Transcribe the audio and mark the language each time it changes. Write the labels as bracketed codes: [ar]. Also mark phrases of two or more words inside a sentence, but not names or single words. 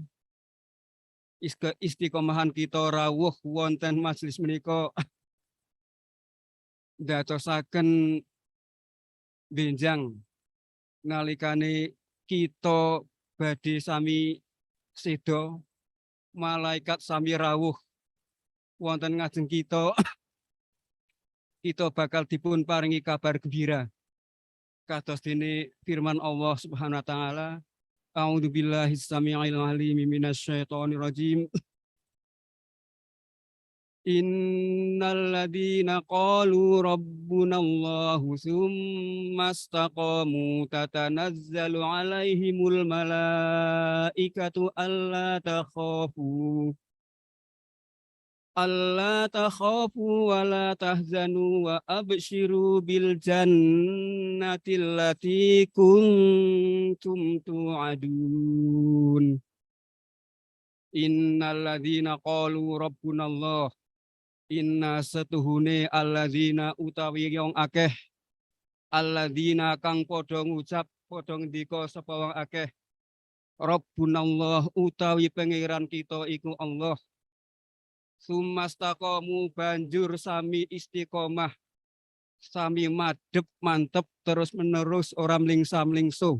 [jv] Istiqomahan kita rawuh wonten majelis menika dadosaken benjang nalikane kita badhe sami sedo, malaikat sami rawuh wonten ngajeng kita kita bakal dipun paringi kabar gembira kados dene firman Allah [ar] سبحانه وتعالى. أعوذ بالله السميع العليم من الشيطان الرجيم. إن الذين قالوا ربنا الله ثم استقاموا تتنزل عليهم الملائكة ألا تخافوا ولا تحزنوا وأبشروا بالجنة التي كنتم توعدون. إن الذين قالوا ربنا الله, [jv] inna setuhune alladzina utawi wong akeh, alladzina kang padha ngucap padha ngendika sapa wong akeh, rabbunallah utawi pangeran kita iku Allah. Sumastaqamu banjur sami istiqomah, sami madhep mantep terus menerus ora mlingsam-lingsuh.